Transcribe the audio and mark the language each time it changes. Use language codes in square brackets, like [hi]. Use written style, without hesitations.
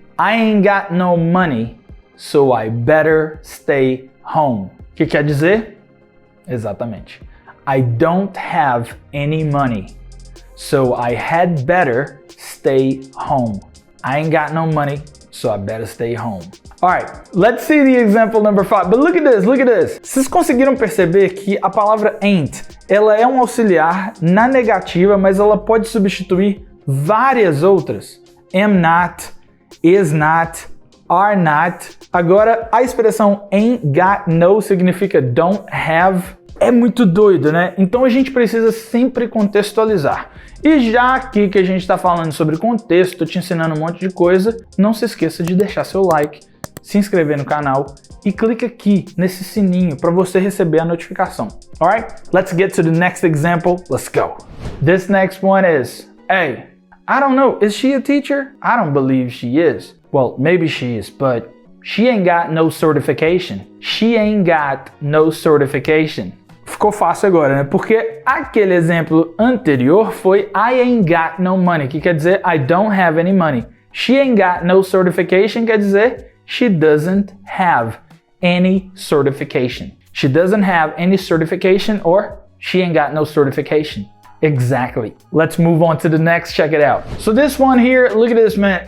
[en] I ain't got no money, so I better stay home. [pt] O que quer dizer? Exatamente. [en] I don't have any money, so I had better stay home. I ain't got no money, so I better stay home. Alright, let's see the example number 5. But look at this, look at this. [pt] Vocês conseguiram perceber que a palavra ain't, ela é um auxiliar na negativa, mas ela pode substituir várias outras. [en] Am not, is not, are not. [pt] Agora, a expressão [en] ain't got no significa don't have. [pt] É muito doido, né? Então a gente precisa sempre contextualizar. E já aqui que a gente está falando sobre contexto, estou te ensinando um monte de coisa, não se esqueça de deixar seu like, se inscrever no canal e clica aqui nesse sininho para você receber a notificação. [en] Alright, let's get to the next example. Let's go. This next one is, hey, I don't know, is she a teacher? I don't believe she is. Well, maybe she is, but she ain't got no certification. She ain't got no certification. [pt] Ficou fácil agora, né? Porque aquele exemplo anterior foi [en] I ain't got no money, [pt] que quer dizer [en] I don't have any money. She ain't got no certification [pt] quer dizer [en] she doesn't have any certification. She doesn't have any certification or she ain't got no certification. Exactly. Let's move on to the next. Check it out. So this one here, look at this, man.